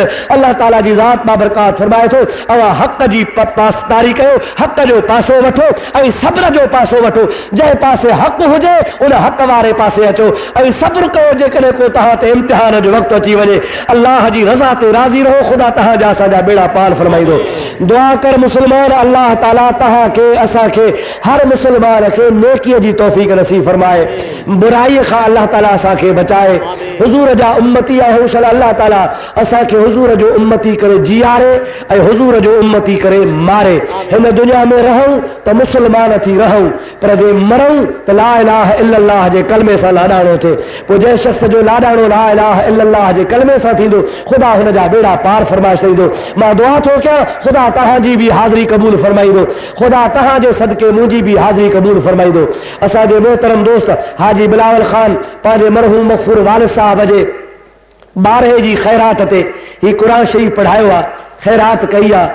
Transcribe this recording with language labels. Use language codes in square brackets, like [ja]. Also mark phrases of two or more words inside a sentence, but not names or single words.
[sd] अल्लाह ताला जी ज़ात बाबरकात फरमाए थो अवा हक़ जी पासदारी कयो, हक़ जो पासो वठो ऐं सब्र जो पासो वठो। जंहिं पासे हक़ हुजे उन हक़ वारे पासे अचो ऐं सब्र कयो। जेकॾहिं को तव्हां ते इम्तिहान जो वक़्तु अची वञे, अल्लाह जी रज़ा ते राज़ी रहो, ख़ुदा तव्हांजा असांजा बेड़ा पार फरमाईंदो। दुआ कर मुस्लमान, अल्लाह ताला तहां के असा के हर मुसलमान के नेकीअ जी तौफ़ीक़ नसीब फरमाए, बुराई खां अल्लाह ताला असा के बचाए। हुजूर जा उम्मती आहे अल्लाह ताला असा के हुजूर जो उम्मती करे जियारे ऐं हुजूर जो उम्मती करे मारे। हिन दुनिया में रहूं तो मुसलमान थी रहूं, पर जे मरूं तो [ar] لا إله إلا الله [sd] जे कलमे सां लाॾाणो थिए। पोइ जंहिं शख़्स जो लाॾाणो [ar] لا إله إلا الله [sd] जे कलमे सां थींदो, ख़ुदा हुन जा बेड़ा पार फरमाए छॾींदो। मां दुआ थो कयां ख़ुदा तव्हांजी बि हाज़िरी क़बूल फरमाईंदो, ख़ुदा तव्हांजे सदके मुंहिंजी बि हाज़िरी क़बूल फरमाईंदो। असांजे मोहतरम दोस्त हाजी बिलावल ख़ान पंहिंजे मरहूम मग़फ़ूर वालिद साहब जे ॿारहे जी ख़ैरात ते ही क़ुरान शरीफ़ पढ़ायो आहे, ख़ैरात कई आहे।